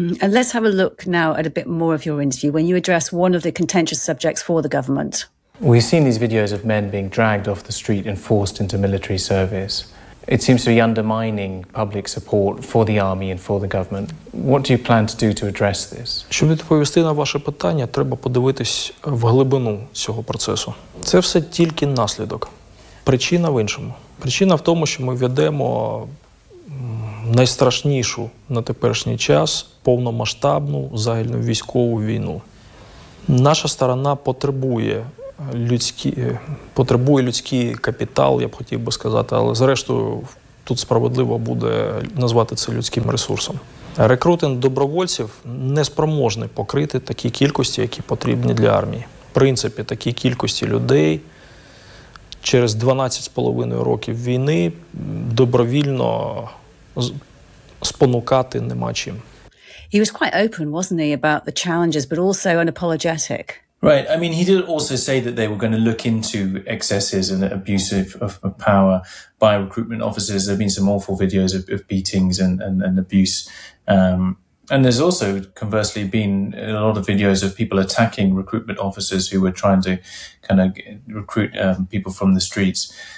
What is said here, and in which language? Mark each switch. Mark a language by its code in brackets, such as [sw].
[en] And let's have a look now at a bit more of your interview when you address one of the contentious subjects for the government. We've seen these videos of men being dragged off the street and forced into military service. It seems to be undermining public support for the army and for the government. What do you plan to do to address this? [uk] Щоб відповісти на ваше питання, треба подивитись в глибину цього процесу. Це все тільки наслідок. Причина в іншому. Причина в тому, що ми ведемо найстрашнішу на теперішній час повномасштабну загальновійськову війну. Наша сторона потребує людські, потребує людський капітал, я б хотів би сказати, але зрештою тут справедливо буде назвати це людським ресурсом. Рекрутинг добровольців не спроможний покрити такі кількості, які потрібні для армії. В принципі, такі кількості людей через 12,5 років війни добровільно спонукати нема чим. [en] He was quite open, wasn't he, about the challenges, but also unapologetic. Right. I mean, he did also say that they were going to look into excesses and abuse of power by recruitment officers. There have been some awful videos of beatings and abuse. And there's also, conversely, been a lot of videos of people attacking recruitment officers who were trying to kind of recruit people from the streets.